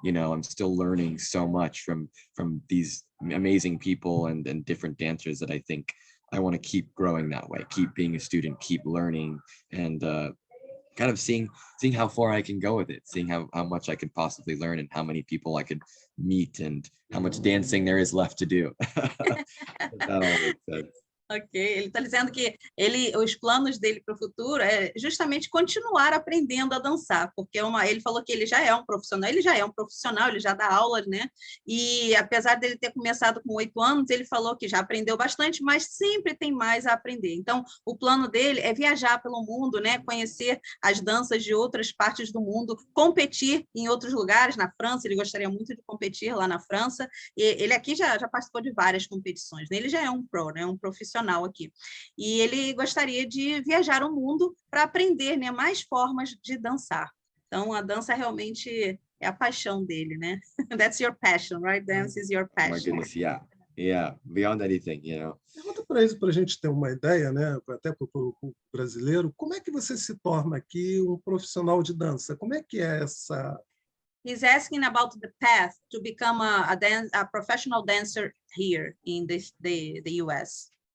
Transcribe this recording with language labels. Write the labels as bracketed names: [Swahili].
[English] I'm still learning so much from these amazing people and different dancers that I think I want to keep growing that way, keep being a student, keep learning, and kind of seeing how far I can go with it, seeing how much I could possibly learn and how many people I could meet and how much dancing there is left to do. That all makes sense. [Portuguese] Ok, ele está dizendo que os planos dele para o futuro é justamente continuar aprendendo a dançar, porque ele falou que ele já é um profissional, ele já dá aulas, né? E apesar dele ter começado com 8 anos, ele falou que já aprendeu bastante, mas sempre tem mais a aprender. Então, o plano dele é viajar pelo mundo, né? Conhecer as danças de outras partes do mundo, competir em outros lugares, na França, ele gostaria muito de competir lá na França. E ele aqui já participou de várias competições, né? Ele já é um pro, né? Um profissional aqui. E ele gostaria de viajar o mundo para aprender, né, mais formas de dançar. Então, a dança realmente é a paixão dele, né? [English] That's your passion, right? Dance is your passion. Oh my goodness, yeah. Yeah, beyond anything, [Portuguese] Pergunta para isso, para a gente ter uma ideia, né? Até para o brasileiro, como é que você se torna aqui um profissional de dança? Como é que é essa... [English] He's asking about the path to become a professional dancer here in the US.